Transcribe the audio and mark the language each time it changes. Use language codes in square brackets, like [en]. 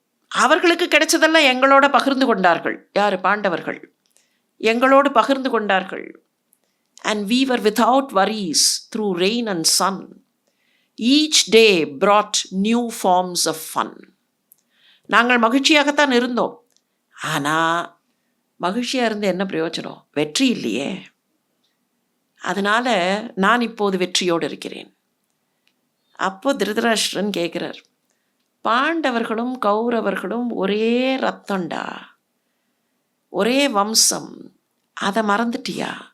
[ta] அவர்களுக்கு கிடைச்சதெல்லாம் எங்களோட பகிர்ந்து கொண்டார்கள். யார்? பாண்டவர்கள் எங்களோடு பகிர்ந்து கொண்டார்கள். [en] And we were without worries through rain and sun. Each day brought new forms of fun. [ta] நாங்கள் மகிழ்ச்சியாகத்தான் இருந்தோம். ஆனால் மகிழ்ச்சியாக இருந்து என்ன பிரயோஜனம்? வெற்றி இல்லையே. அதனால் நான் இப்போது வெற்றியோடு இருக்கிறேன். அப்போ திருதராஷ்டிரன் கேட்குறார், பாண்டவர்களும் கௌரவர்களும் ஒரே ரத்தம்டா, ஒரே வம்சம், அதை மறந்துட்டியா?